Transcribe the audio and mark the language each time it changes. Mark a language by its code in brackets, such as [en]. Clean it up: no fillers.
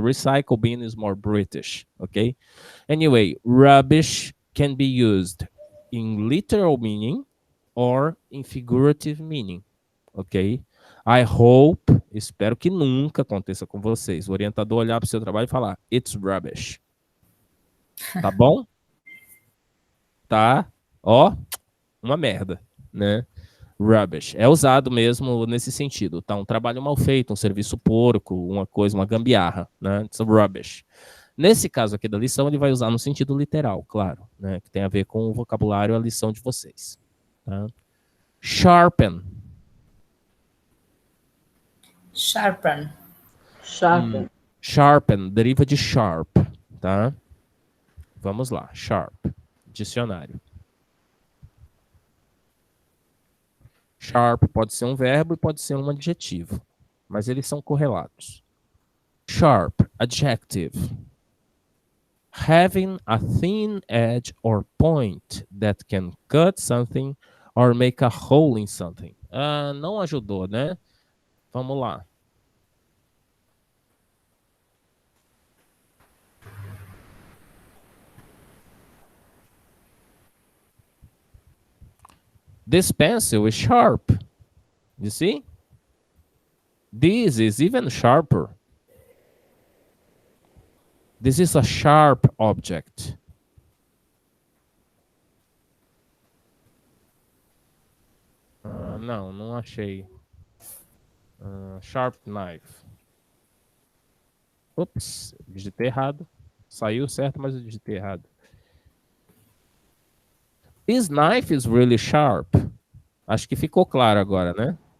[en] Recycle bin is more British, okay? Anyway, rubbish can be used in literal meaning or in figurative meaning, ok? I hope, [pt] espero que nunca aconteça com vocês, o orientador olhar para o seu trabalho e falar, [en] it's rubbish. [pt] Tá bom? Tá, ó, uma merda, né? Rubbish. É usado mesmo nesse sentido, tá? Um trabalho mal feito, um serviço porco, uma coisa, uma gambiarra, né? [en] It's rubbish. [pt] Nesse caso aqui da lição, ele vai usar no sentido literal, claro, né? Que tem a ver com o vocabulário, a lição de vocês. Tá? Sharpen. Sharpen. Sharpen, deriva de sharp, tá? Vamos lá, sharp. Dicionário. Sharp pode ser um verbo e pode ser um adjetivo, mas eles são correlatos. [en] Sharp, adjective. Having a thin edge or point that can cut something or make a hole in something. [pt] Não ajudou, né? Vamos lá. [en] This pencil is sharp. You see? This is even sharper. This is a sharp object. [pt] Não achei. [en] Sharp knife. [pt] Ups, digitei errado. Saiu certo, mas eu digitei errado. [en] This knife is really sharp. [pt] Acho que ficou claro agora, né?